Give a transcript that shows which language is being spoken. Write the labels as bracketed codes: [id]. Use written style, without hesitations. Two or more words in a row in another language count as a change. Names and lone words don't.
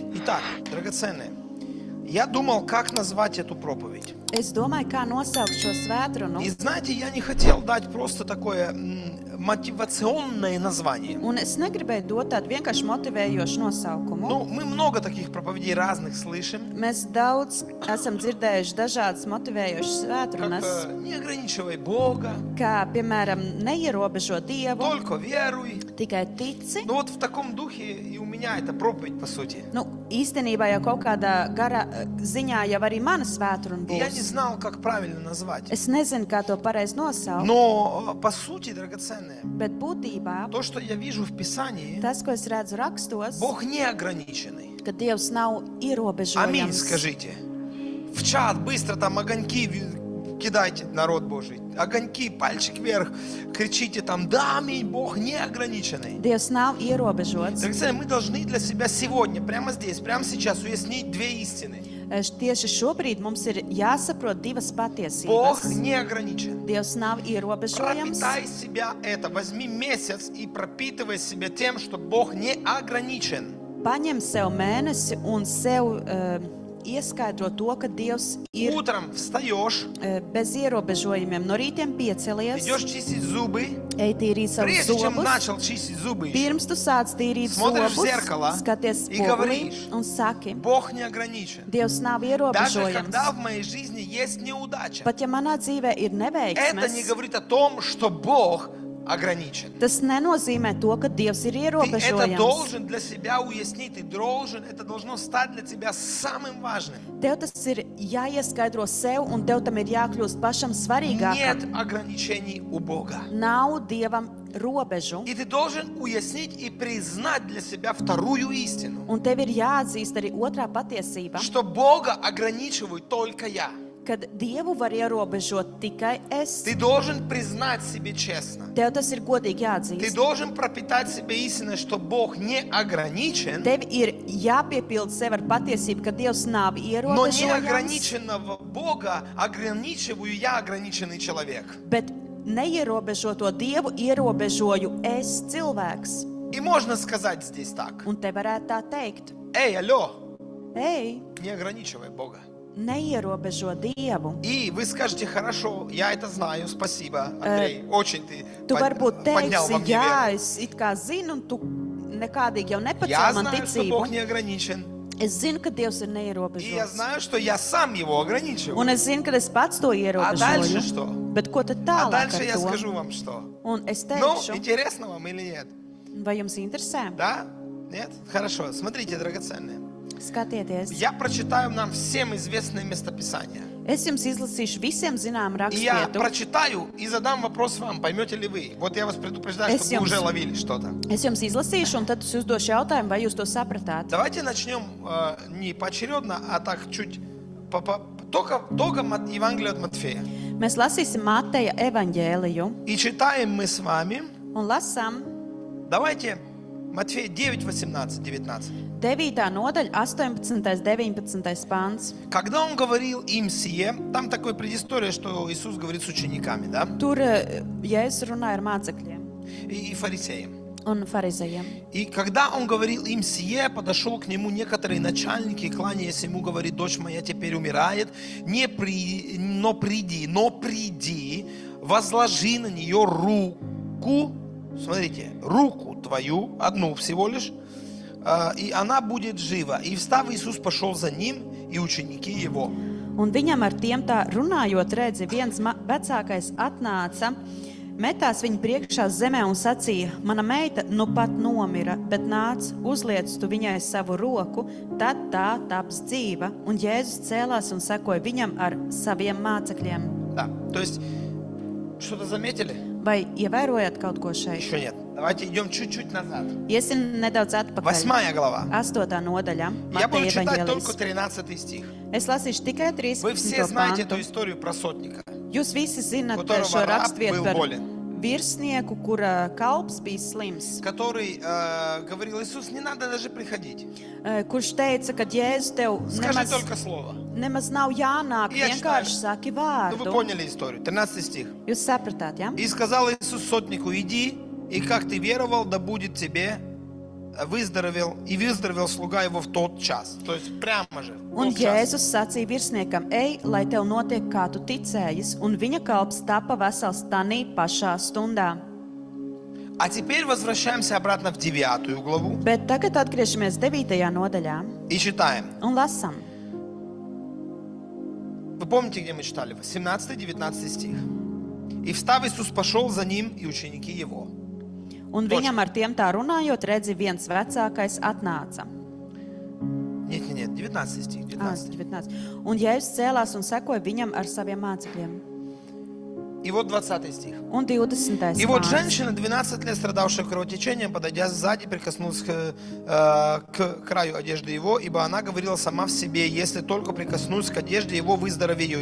[ru] Итак, драгоценные, я думал, как назвать эту проповедь. [lv] Es domāju, kā nosaukt šo svētdienu. [ru] И знаете, я не хотел дать просто такое мотивационное название. [lv] Un es negribēju dot tādu vienkārši motivējošu nosaukumu. [ru] Ну, мы много таких проповедей разных слышим. [lv] Mēs daudz esam dzirdējuši dažādas motivējošas [ru] Как [lv] svētdienas, [ru] не ограничивай Бога, [lv] kā, piemēram, neierobežo Dievu, [ru] только веруй. [lv] tikai tici. [ru] Ну вот в таком духе и у меня эта проповедь, по сути. [lv] Nu, īstenībā jau kaut kādā garā ziņā jau arī mana svētdiena [ru] И я не [lv] būs. [ru] знал, как правильно назвать. [lv] Es nezinu, kā to pareizi nosaukt, [ru] Но по сути, драгоценные, [lv] bet būtībā [ru] то, что я вижу в Писании, [lv] tas, ko es redzu rakstos, [ru] Бог не ограниченный. [lv] ka Dievs nav [ru] Аминь, [lv] ierobežojams. [ru] скажите. В чат быстро там огоньки кидайте, народ Божий. Огоньки, пальчик вверх. Кричите там, да, аминь, Бог не ограниченный. [lv] Dievs nav ierobežots. [ru] Драгоценные, мы должны для себя сегодня, прямо здесь, прямо сейчас уяснить две истины. [lv] Tieši šobrīd mums ir jāsaprot divas [ru] Бог [lv] patiesības. [ru] не ограничен. [lv] Dievs nav ierobežojams. [ru] Пропитай себя это. Возьми месяц и пропитывай себя тем, что Бог не ограничен. [lv] Paņem sev mēnesi un sev ieskaidro to, ka Dievs ir [ru] Утром встаешь, [lv] bez ierobežojumiem. No rītiem piecelies, [ru] идешь чистить зубы. [lv] ej tīrīt savus [ru] Прежде чем [lv] zobus. [ru] начал чистить зубы еще, [lv] Pirms tu sāc tīrīt [ru] Смотришь в [lv] zobus, [ru] зеркало [lv] skaties [ru] и [lv] spogulī [ru] говоришь, [lv] un saki, [ru] Бог не ограничен. [lv] Dievs nav [ru] Даже [lv] ierobežojams. [ru] когда в моей жизни есть неудача, [lv] Pat ja manā dzīvē ir [ru] это не [lv] neveiksmes, [ru] говорит о том, что Бог ограничен. [lv] tas nenozīmē to, ka Dievs ir [ru] Ты это [lv] ierobežojams. [ru] должен для себя уяснить, ты должен, это должно стать для тебя самым важным. [lv] Tev tas ir jāieskaidro sev, un tev tam ir jākļūst pašam [ru] Нет [lv] svarīgākam. [ru] ограничений у Бога. [lv] Nav Dievam robežu, [ru] И ты должен уяснить и признать для себя вторую истину, [lv] un tev ir jāatzīst arī otrā patiesība, [ru] что Бога ограничиваю только я. [lv] kad Dievu var ierobežot tikai es. [ru] Ты должен признать себе честно. [lv] Tev tas ir godīgi [ru] Ты [lv] jāatzīst. [ru] должен пропитать себе истиной, что Бог не ограничен, [lv] Tev ir jāpiepild sev ar patiesību, ka Dievs nav [ru] но [lv] ierobežojams, [ru] неограниченного Бога ограничиваю я, ограниченный человек. [lv] bet neierobežoto Dievu ierobežoju es, cilvēks. [ru] И можно сказать здесь так. [lv] Un te varētu tā teikt, [ru] Эй, алло, ей, не ограничивай Бога. [lv] neierobežo Dievu. [ru] И вы скажете, хорошо, я это знаю, спасибо, Андрей, очень ты [lv] Tu varbūt [ru] поднял во [lv] teiksi, [ru] мне [lv] jā, [ru] веру. [lv] es it kā zinu, un tu nekādīgi jau [ru] Я [lv] nepacēli man [ru] знаю, что Бог [lv] ticību. [ru] не ограничен. [lv] Es zinu, ka Dievs ir [ru] И я [lv] neierobežots. [ru] знаю, что я сам его ограничиваю. [lv] Un es zinu, ka es pats to [ru] А дальше [lv] ierobežoju. [ru] что? [lv] Bet ko tad [ru] А [lv] tālāk [ru] дальше я [lv] ar to? [ru] скажу вам что. [lv] Un es [ru] Ну, [lv] teikšu, [ru] интересно вам или нет? [lv] vai jums interesē? [ru] Да? Нет? Хорошо. Смотрите, драгоценные. [lv] Skatieties, [ru] Я прочитаю нам всем известное местописание. [lv] es jums izlasīšu visiem zinām [ru] И я [lv] rakstvietu. [ru] прочитаю и задам вопрос вам, поймете ли вы. Вот я вас предупреждаю, [lv] Es [ru] чтобы вы [lv] jums- [ru] уже ловили что-то. [lv] Es jums izlasīšu, un tad es uzdošu jautājumu, vai jūs to sapratāt. [ru] Давайте начнем не поочередно, а так чуть только Евангелие от Матфея. [lv] Mēs lasīsim Mateja evaņģēliju [ru] И читаем мы с вами, [lv] un lasām [ru] давайте, Матфея 9, 18, 19. [lv] 9. nodaļa, 18. 19. pāns. [ru] Когда он говорил им сие, там такое предысторие, что Иисус говорит с учениками, да, [lv] Tur Jēzus runāja ar mācekļiem [ru] и фарисеям. [lv] un farizējiem. [ru] И когда он говорил им сие, подошел к нему некоторые начальники, кланяясь ему, говорит, дочь моя теперь умирает, но приди, возложи на нее руку, смотрите, руку твою, одну всего лишь, и она будет жива. И встав, Иисус пошел за ним, и ученики его. [lv] Un viņam ar tiem tā runājot, redzi, viens vecākais atnāca, metās viņa priekšā zemē un sacīja, mana meita nu pat nomira, bet nāc, uzliec tu viņai savu roku, tad tā taps dzīva. Un Jēzus cēlās un sekoja viņam ar saviem mācekļiem. [ru] Да, то есть, что-то заметили? [lv] Vai ievērojat kaut ko šeit? [ru] Еще нет. Давайте идем чуть-чуть назад. [lv] Iesim nedaudz atpakaļ. [ru] 8 глава. [lv] 8. nodaļa, [ru] Я буду [lv] Mateja [ru] читать только [lv] evaņģēlijas. [ru] 13 стих. [lv] Es lasīšu tikai [ru] Вы все [lv] 13. [ru] знаете [lv] pantu. [ru] эту историю про сотника, [lv] Jūs visi zināt [ru] которого [lv] šo [ru] раб [lv] rakstvietu [ru] был [lv] par [ru] болен, [lv] virsnieku, kura kalps bija slims, [ru] который говорил, Иисус, не надо даже приходить. [lv] kurš teica, ka Jēzus tev Скажи только слово. nemaz nav jānāk, [ru] Я [lv] vienkārši [ru] читаю. [lv] saki [ru] Ну, вы [lv] vārdu. [ru] поняли историю. 13 стих. [lv] Jūs sapratāt, ja? [ru] И сказал Иисус сотнику, иди, и как ты веровал, да будет тебе выздоровел слуга его в тот час. То есть прямо же. в [lv] Un [ru] тот час. [lv] Jēzus sacīja virsniekam: Ej, lai tev notiek, kā tu ticējies, un viņa kalps tapa vesels tanī pašā stundā. [ru] А теперь возвращаемся обратно в 9 главу [lv] Bet tagad atgriežamies 9. nodaļā [ru] и читаем. [lv] un lasām. [ru] Вы помните, где мы читали? 18-19 стих. «И встав, Иисус пошел за ним, и ученики его». [lv] Un viņam ar tiem tā runājot, redzi, viens vecākais atnāca. [ru] Нет, 19 стих. 19. [lv] 19. Un Jēzus cēlās un sekoja viņam ar saviem mācekļiem. [ru] И вот 20 стих. [lv] Un 20. [ru] И вот [lv] vārds. [ru] женщина, 12 лет страдавшая кровотечением, подойдя сзади, прикоснулась к краю одежды его, ибо она говорила сама в себе: если только прикоснусь к одежде его, выздоровею.